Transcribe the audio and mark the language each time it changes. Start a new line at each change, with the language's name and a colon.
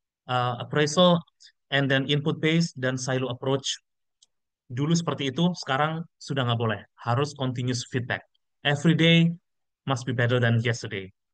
English: Appraisal and then input based dan silo approach.
Indonesian: Dulu seperti itu, sekarang sudah nggak boleh.
English: Harus continuous feedback. Every day must be better than yesterday.